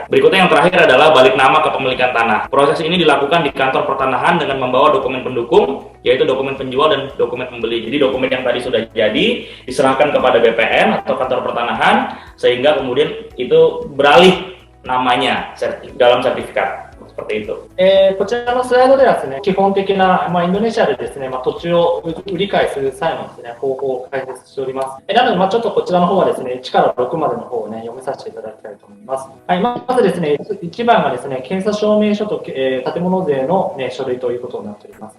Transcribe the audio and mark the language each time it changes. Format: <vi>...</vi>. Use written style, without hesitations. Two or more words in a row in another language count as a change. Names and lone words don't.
<id>Berikutnya yang terakhir adalah balik nama kepemilikan tanah. Proses ini dilakukan di kantor pertanahan dengan membawa dokumen pendukung, yaitu dokumen penjual dan dokumen pembeli. Jadi dokumen yang tadi sudah jadi diserahkan kepada BPN atau kantor pertanahan, sehingga kemudian itu beralih namanya dalam sertifikat.</id> <ja>こちらのスライドではですね、基本的な、インドネシアでですね、土地を売り買いする際のですね、方法を解説しております。なので、ちょっとこちらの方はですね、1から6までの方をね、読めさせていただきたいと思います。はい、まずですね、1番がですね、検査証明書と、建物税の、書類ということになっております。</ja>